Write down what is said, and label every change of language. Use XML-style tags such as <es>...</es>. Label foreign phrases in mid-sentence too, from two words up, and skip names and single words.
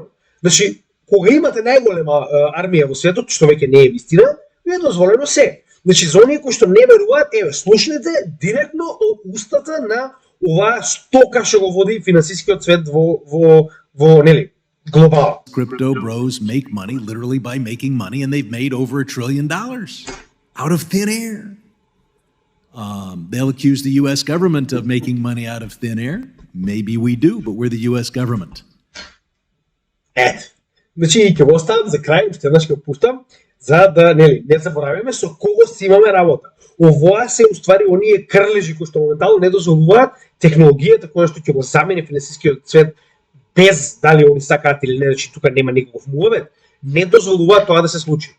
<mk>Значи, кога имате најголема армија во светот, што веќе не е вистина, ви е дозволено се. Значи, за оние кои што не веруваат, слушнете директно од устата на оваа стока што го води финансискиот свет во нели, глобал.</mk> <en>Crypto bros make money literally by making money, and they've made over $1 trillion out of thin air. They'll accuse the U.S. government of making money out of thin air. Maybe we do, but we're the U.S. government.</en> <mk>Ето. Значи, ќе го оставам за крај, уште еднаш ќе го пуштам, за да не забораваме со кого си имаме работа. Овоа се уствари оние крлежи кои што моментално не дозволуваат технологијата која што ќе го замени финансискиот свет без дали они сакаат или не, значи тука нема никаков муавет, не дозволуваат тоа да се случи.</mk>